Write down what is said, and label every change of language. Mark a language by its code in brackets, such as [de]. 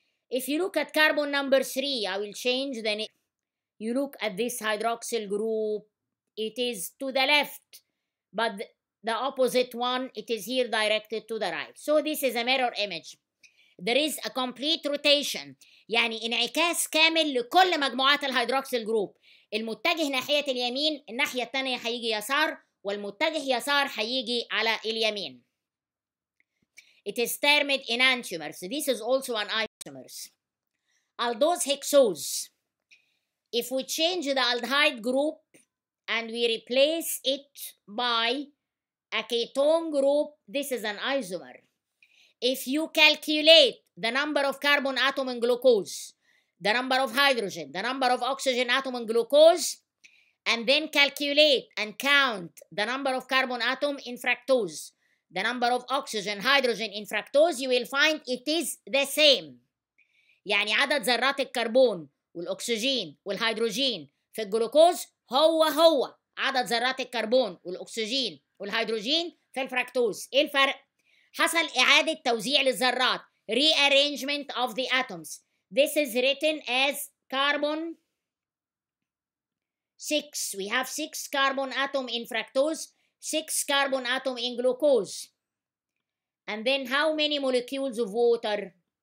[en] If you look at carbon number 3, I will change the name. You look at this hydroxyl group, it is to the left, but the opposite one, it is here directed to the right. So this is a mirror image. There is a complete rotation. [ar] يعني انعكاس كامل لكل مجموعات الهيدروكسيل جروب. المتجه ناحية اليمين الناحية التانية هيجي يسار، والمتجه يسار هيجي على اليمين. [en] It is termed enantiomers. This is also an isomers. Aldose hexose. If we change the aldehyde group and we replace it by a ketone group, this is an isomer. If you calculate the number of carbon atom in glucose, the number of hydrogen, the number of oxygen atom in glucose, and then calculate and count the number of carbon atom in fructose, the number of oxygen, hydrogen in fructose, you will find it is the same. [ar] يعني عدد ذرات الكربون والأكسجين والهيدروجين في الجلوكوز هو عدد ذرات الكربون والأكسجين والهيدروجين في الفركتوز. إيه الفرق؟ حصل إعادة توزيع للذرات. [en] Rearrangement of the atoms. This is written as carbon 6. We have 6 carbon atom in fructose, 6 carbon atom in glucose. And then how many molecules of water?